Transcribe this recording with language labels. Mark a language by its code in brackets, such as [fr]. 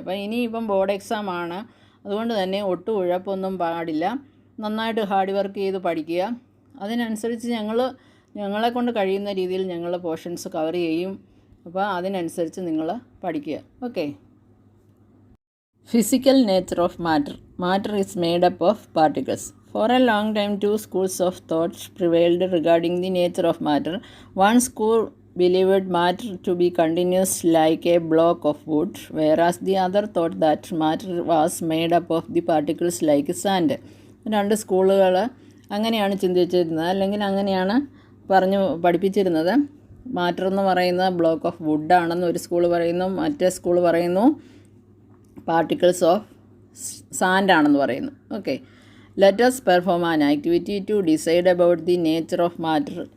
[ml] അപ്പോൾ ഇനിയിപ്പം board exam ആണ്, അതുകൊണ്ട് തന്നെ ഒട്ടും ഉഴപ്പൊന്നും പാടില്ല. നന്നായിട്ട് ഹാർഡ് വർക്ക് ചെയ്ത് പഠിക്കുക. അതിനനുസരിച്ച് ഞങ്ങളെ കൊണ്ട് കഴിയുന്ന രീതിയിൽ ഞങ്ങൾ പോർഷൻസ് കവർ ചെയ്യും. അപ്പോൾ അതിനനുസരിച്ച് നിങ്ങൾ പഠിക്കുക. [en] Okay. Physical nature of matter. Matter is made up of particles. For a long time, 2 schools of thought prevailed regarding the nature of matter. One school believed matter to be continuous like a block of wood, whereas the other thought that matter was made up of the particles like sand. [ml] 2 സ്കൂളുകൾ അങ്ങനെയാണ് ചിന്തിച്ചിരുന്നത്, അല്ലെങ്കിൽ അങ്ങനെയാണ് പഠിപ്പിച്ചിരുന്നത്. Matter എന്ന് പറയുന്ന block of വുഡാണെന്ന് ഒരു school പറയുന്നു, മറ്റേ school പറയുന്നു [en] particles of sand [ml] ആണെന്ന് പറയുന്നു. [en] Okay, let us perform an activity to decide about the nature of matter.